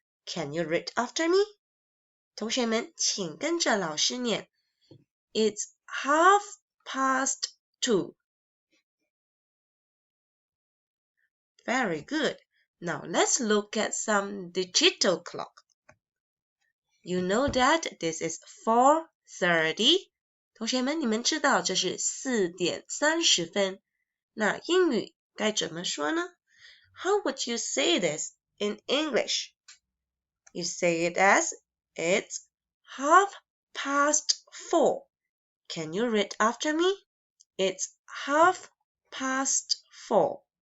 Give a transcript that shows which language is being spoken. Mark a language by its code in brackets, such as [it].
[en] Can you read after me? [zh] 同学们，请跟着老师念。 [en] It's 2:30. Very good. Now let's look at some digital clock. You know that this is 4:30. [zh] 同学们，你们知道这是4点30分。那英语该怎么说呢？ [en] How would you say this in English? You say it as it's 4:30. Can you read after me? It's 4:30.